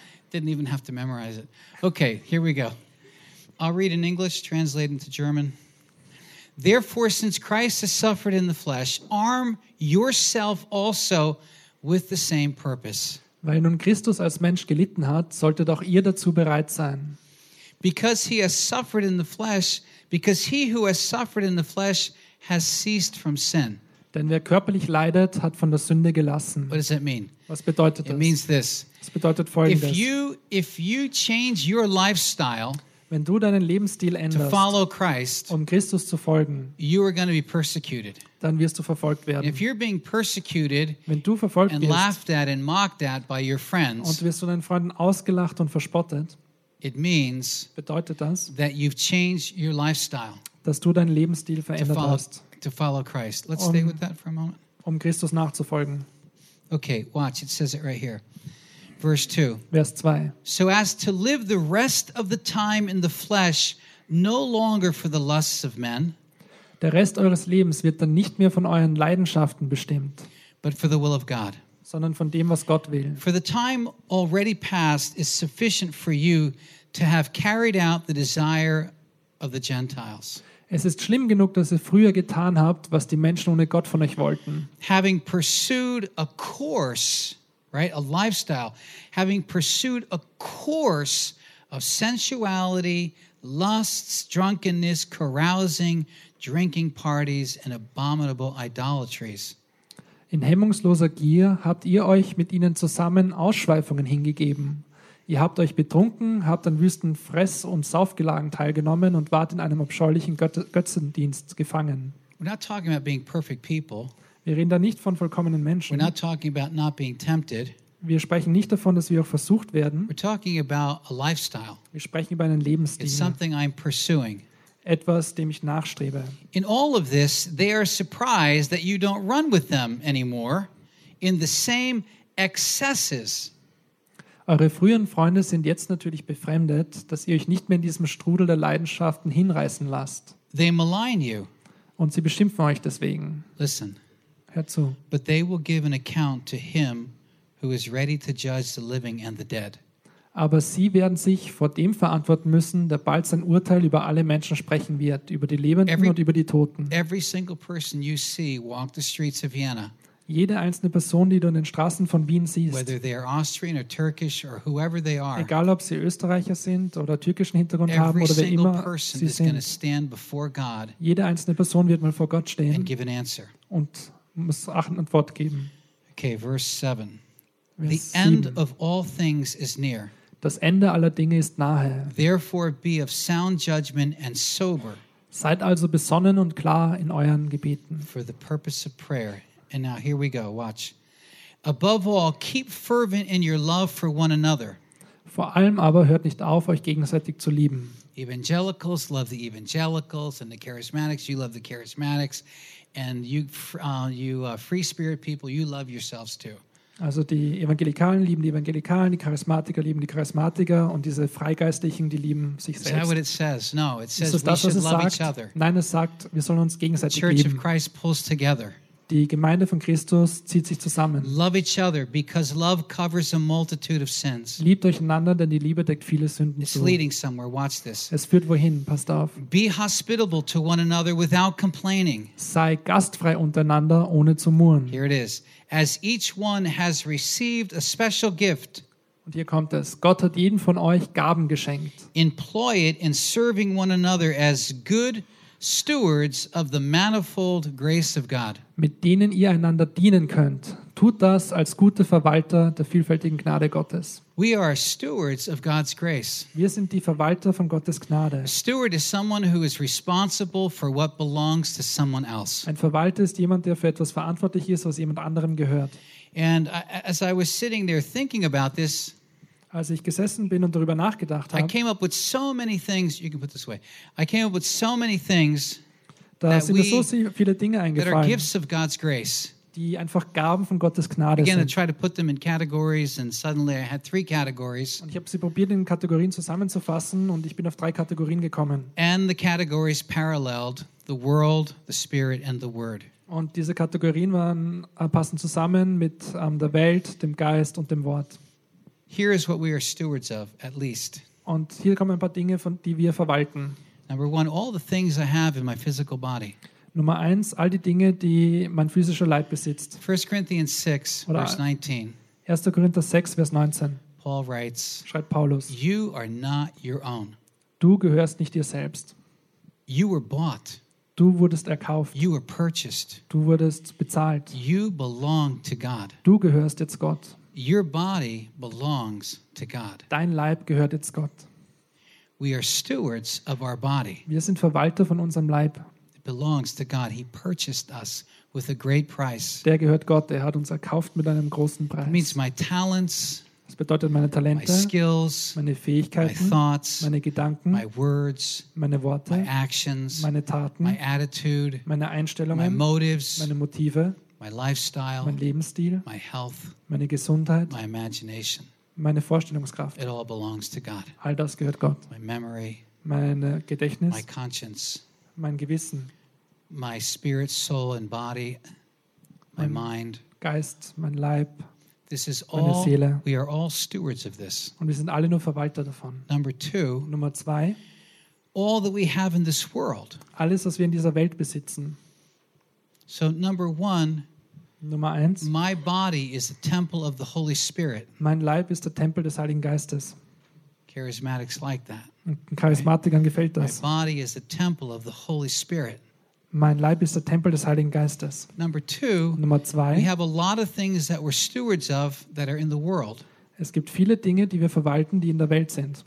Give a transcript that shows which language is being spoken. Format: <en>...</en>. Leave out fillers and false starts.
<en>Didn't even have to memorize it. Okay, here we go. I'll read in English, translate into German. Therefore, since Christ has suffered in the flesh, arm yourself also with the same purpose.</en> <de>Weil nun Christus als Mensch gelitten hat, solltet auch ihr dazu bereit sein.</de> <en>Because he has suffered in the flesh, because he who has suffered in the flesh has ceased from sin.</en> <de>Denn wer körperlich leidet, hat von der Sünde gelassen.</de> <en>What does that mean?</en> <de>Was bedeutet das?</de> <en>It means this.</en> <de>Es bedeutet Folgendes.</de> <en>If you change your lifestyle,</en> <de>wenn du deinen Lebensstil änderst,</de> <en>Christ,</en> <de>um Christus zu folgen,</de> <en>you are going to be persecuted.</en> <de>Dann wirst du verfolgt werden.</de> <en>If you're being persecuted,</en> <de>wenn du verfolgt</de> <en>and</en> <de>wirst</de> <en>laughed at and mocked at by your friends,</en> <de>und wirst von deinen Freunden ausgelacht und verspottet,</de> <en>it means,</en> <de>bedeutet das,</de> <en>that you've changed your lifestyle,</en> <de>dass du deinen Lebensstil verändert hast,</de> <en>to follow Christ. Let's stay with that for a moment.</en> <de>Um Christus nachzufolgen.</de> <en>Okay, watch, it says it right here. Verse 2.</en> <de>Vers 2.</de> <en>So as to live the rest of the time in the flesh, no longer for the lusts of men.</en> <de>Der Rest eures Lebens wird dann nicht mehr von euren Leidenschaften bestimmt,</de> <en>but for the will of God.</en> <de>Sondern von dem, was Gott will.</de> <en>For the time already past is sufficient for you to have carried out the desire of the Gentiles.</en> <de>Es ist schlimm genug, dass ihr früher getan habt, was die Menschen ohne Gott von euch wollten.</de> <en>Having pursued a course, right, a lifestyle, having pursued a course of sensuality, lusts, drunkenness, carousing, drinking parties and abominable idolatries.</en> <de>In hemmungsloser Gier habt ihr euch mit ihnen zusammen Ausschweifungen hingegeben. Ihr habt euch betrunken, habt an wüsten Fress- und Saufgelagen teilgenommen und wart in einem abscheulichen Götzendienst gefangen.</de> <en>We're not talking about being perfect people.</en> <de>Wir reden da nicht von vollkommenen Menschen.</de> <en>We're not talking about not being tempted.</en> <de>Wir sprechen nicht davon, dass wir auch versucht werden.</de> <en>We're talking about a lifestyle.</en> <de>Wir sprechen über einen Lebensstil.</de> <en>It's something I'm pursuing.</en> <de>Etwas, dem ich nachstrebe.</de> <en>In all of this, they are surprised that you don't run with them anymore in the same excesses.</en> <de>Eure früheren Freunde sind jetzt natürlich befremdet, dass ihr euch nicht mehr in diesem Strudel der Leidenschaften hinreißen lasst.</de> <en>They malign you.</en> <de>Und sie beschimpfen euch deswegen.</de> <en>Listen.</en> <de>Hört zu.</de> <en>But they will give an account to him who is ready to judge the living and the dead.</en> <de>Aber sie werden sich vor dem verantworten müssen, der bald sein Urteil über alle Menschen sprechen wird, über die Lebenden und über die Toten.</de> <en>Every single person you see walk the streets of Vienna.</en> <de>Jede einzelne Person, die du in den Straßen von Wien siehst,</de> <en>whether they are Austrian or Turkish or whoever they are,</en> <de>egal ob sie Österreicher sind oder türkischen Hintergrund haben oder wer immer sie sind,</de> <en>stand before God,</en> <de>jede einzelne Person wird mal vor Gott stehen</de> <en>and give an answer.</en> <de>Und muss eine Antwort geben.</de> <en>Okay, verse 7.</en> <de>Vers</de> <en>the</en> <de>7.</de> <en>End of all things is near.</en> <de>Das Ende aller Dinge ist nahe.</de> <en>Therefore be of sound judgment and sober.</en> <de>Seid also besonnen und klar in euren Gebeten.</de> <en>For the purpose of prayer. And now here we go, watch. Above all, keep fervent in your love for one another.</en> <de>Vor allem aber hört nicht auf, euch gegenseitig zu lieben.</de> <en>Evangelicals love the evangelicals and the charismatics, you love the charismatics. And you, free spirit people, you love yourselves too.</en> <de>Also die Evangelikalen lieben die Evangelikalen, die Charismatiker lieben die Charismatiker und diese Freigeistlichen, die lieben sich selbst.</de> <en>Is that what it says? No, it says we should love each other.</en> <de>Nein, es sagt, wir sollen uns gegenseitig lieben.</de> <en>The Church of Christ pulls together.</en> <de>Die Gemeinde von Christus zieht sich zusammen.</de> <en>Love each other because love covers a multitude of sins.</en> <de>Liebt euch einander, denn die Liebe deckt viele Sünden zu.</de> <en>It's leading somewhere. Watch this.</en> <de>Es führt wohin? Passt auf.</de> <en>Be hospitable to one another without complaining.</en> <de>Sei gastfrei untereinander, ohne zu murren.</de> <en>Here it is. As each one has received a special gift.</en> <de>Und hier kommt es. Gott hat jedem von euch Gaben geschenkt.</de> <en>Employ it in serving one another as good stewards of the manifold grace of God.</en> <de>Mit denen ihr einander dienen könnt. Tut das als gute Verwalter der vielfältigen Gnade Gottes.</de> <en>We are stewards of God's grace.</en> <de>Wir sind die Verwalter von Gottes Gnade.</de> <en>A steward is someone who is responsible for what belongs to someone else.</en> <de>Ein Verwalter ist jemand, der für etwas verantwortlich ist, was jemand anderem gehört.</de> <en>And as I was sitting there thinking about this,</en> <de>als ich gesessen bin und darüber nachgedacht habe,</de> <en>I came up with so many things, you can put this away. I came up with so many things</en> <de>da</de> <en>that</en> <de>sind mir so viele Dinge eingefallen,</de> <en>are gifts of God's grace.</en> <de>Die einfach Gaben von Gottes Gnade</de> <en>Again,</en> <de>sind.</de> <en>I tried to put them in categories and suddenly I had three categories.</en> <de>Und ich habe sie probiert in Kategorien zusammenzufassen und ich bin auf drei Kategorien gekommen.</de> <en>And the categories paralleled the world, the spirit and the word.</en> <de>Und diese Kategorien waren passen zusammen mit der Welt, dem Geist und dem Wort.</de> <en>Here is what we are stewards of, at least.</en> <de>Und hier kommen ein paar Dinge, von die wir verwalten.</de> <en>Number one, all the things I have in my physical body.</en> <de>Nummer eins, all die Dinge, die mein physischer Leib besitzt.</de> <en>1 Corinthians 6,</en> <de>Oder</de> <en>verse 19.</en> <de>1. Korinther 6, Vers 19.</de> <en>Paul writes,</en> <de>schreibt Paulus,</de> <en>you are not your own.</en> <de>Du gehörst nicht dir selbst.</de> <en>You were bought.</en> <de>Du wurdest erkauft.</de> <en>You were purchased.</en> <de>Du wurdest bezahlt.</de> <en>You belong to God.</en> <de>Du gehörst jetzt Gott.</de> <en>Your body belongs to God.</en> <de>Dein Leib gehört jetzt Gott.</de> <en>We are stewards of our body.</en> <de>Wir sind Verwalter von unserem Leib.</de> <en>It belongs to God. He purchased us with a great price.</en> <de>Der gehört Gott. Er hat uns erkauft mit einem großen Preis.</de> <en>It means my talents.</en> <de>Das bedeutet meine Talente.</de> <en>My skills.</en> <de>Meine Fähigkeiten.</de> <en>My thoughts.</en> <de>Meine Gedanken.</de> <en>My words.</en> <de>Meine Worte.</de> <en>My actions.</en> <de>Meine Taten.</de> <en>My attitude.</en> <de>Meine Einstellungen.</de> <en>My motives.</en> <de>Meine Motive.</de> <en>My lifestyle,</en> <de>mein Lebensstil,</de> <en>my health,</en> <de>meine Gesundheit,</de> <en>my imagination,</en> <de>meine Vorstellungskraft.</de> <en>It all belongs to God.</en> <de>All das gehört Gott.</de> <en>My memory,</en> <de>mein Gedächtnis,</de> <en>my conscience,</en> <de>mein Gewissen,</de> <en>my spirit, soul and body, my mind,</en> <de>Geist, mein Leib,</de> <en>this is all,</en> <de>meine Seele.</de> <en>We are all stewards of this.</en> <de>Und wir sind alle nur Verwalter davon.</de> <en>Number two,</en> <de>Nummer zwei,</de> <en>all that we have in this world.</en> <de>Alles, was wir in dieser Welt besitzen.</de> <en>So number one,</en> <de>Nummer eins,</de> <en>my body is the temple of the Holy Spirit.</en> <de>Mein Leib ist der Tempel des Heiligen Geistes.</de> <en>Charismatics like that.</en> <de>Charismatikern gefällt das.</de> <en>My body is the temple of the Holy Spirit.</en> <de>Mein Leib ist der Tempel des Heiligen Geistes.</de> <en>Number two,</en> <de>Nummer zwei,</de> <en>we have a lot of things that we're stewards of that are in the world.</en> <de>Es gibt viele Dinge, die wir verwalten, die in der Welt sind.</de>